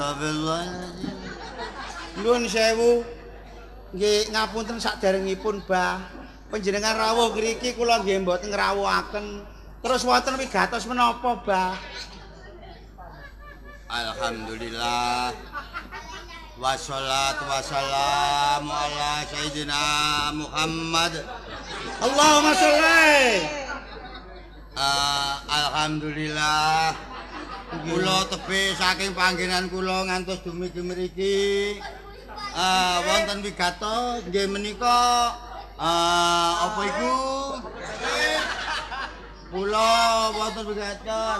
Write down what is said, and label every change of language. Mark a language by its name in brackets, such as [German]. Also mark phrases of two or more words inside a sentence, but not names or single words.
[Arabic] Astagfirullahaladzim. [Javanese] Nuwun sewu. Nggih ngapunten saderengipun, Bah. Panjenengan rawuh ngriki kula nggih mboten ngrawuhaken. Terus wonten wigatos menapa, Bah? [Arabic] Alhamdulillah. والصلاة والسلام على سيدنا محمد. اللهم صل. Alhamdulillah. [Javanese] Kula tebih saking panggenan kula ngantos dumugi mriki. Wonten wigatos nggih menika apa iku? Kula wonten wigatos.